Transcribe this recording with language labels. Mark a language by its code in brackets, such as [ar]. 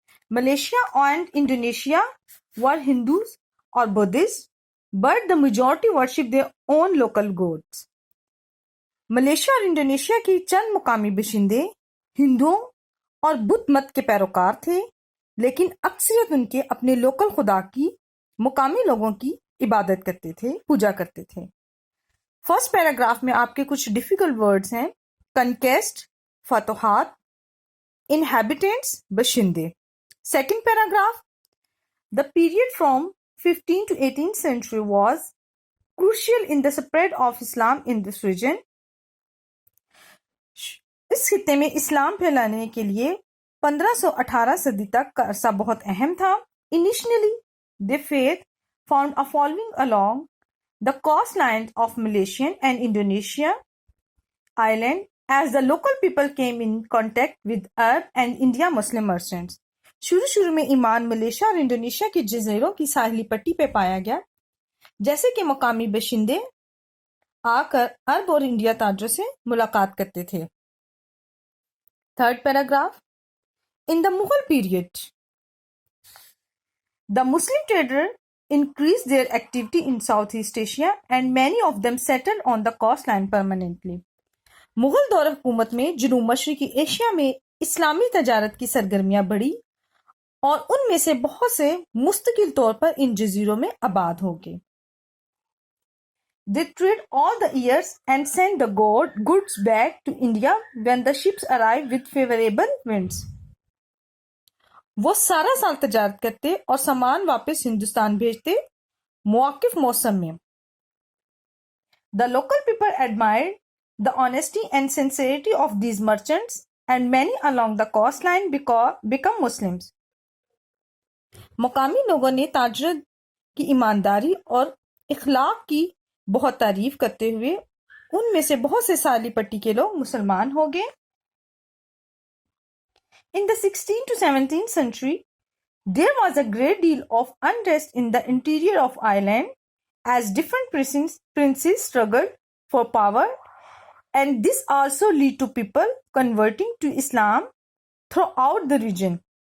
[en] Malaysia and Indonesia were Hindus اور Buddhists but the majority worship their own local gods. [ur] Malaysia اور Indonesia کی چند مقامی باشندے ہندوؤں اور بدھ مت کے پیروکار تھے لیکن اکثریت ان کے اپنے لوکل خدا کی مقامی لوگوں کی عبادت کرتے تھے، پوجا کرتے تھے. فرسٹ پیراگراف میں آپ کے کچھ ڈیفیکلٹ ورڈز ہیں. کنکیسٹ فتوحات، انہیبیٹنٹس باشندے. [en] Second paragraph. The period from 15th to 18th century was crucial in the spread of Islam in this region. [ur] اس خطے میں اسلام پھیلانے کے لیے 1518 صدی تک کا عرصہ بہت اہم تھا. [en] Initially, the faith found a following along the coastlines of Malaysian and Indonesia island as the local people came in contact with Arab and India Muslim merchants. [ur] شروع میں ایمان ملیشیا اور انڈونیشیا کے جزیروں کی ساحلی پٹی پہ پایا گیا جیسے کہ مقامی باشندے آ کر عرب اور انڈیا تاجروں سے ملاقات کرتے تھے. [en] Third paragraph. In the Mughal period, the Muslim traders increased their activity in Southeast Asia and many of them settled on the coastline permanently. [ur] Mughal دور حکومت میں جنوب مشرقی ایشیا میں اسلامی تجارت کی سرگرمیاں بڑھی اور ان میں سے بہت سے مستقل طور پر ان جزیروں میں آباد ہو گئے. [en] They trade all the years and send the goods back to India when the ships arrive with favorable winds. [ur] وہ سارا سال تجارت کرتے اور سامان واپس ہندوستان بھیجتے موقف موسم میں. [en] The local people admired the honesty and sincerity of these merchants and many along the coastline become Muslims. [ur] مقامی لوگوں نے تاجرت کی ایمانداری اور اخلاق کی بہت تعریف کرتے ہوئے ان میں سے بہت سے ساحلی پٹی کے لوگ مسلمان ہو گئے. [en] In the 16th to 17th century, there was a great deal of unrest in the interior of Ireland as different princes struggled for power, and this also led to people converting to Islam throughout the region.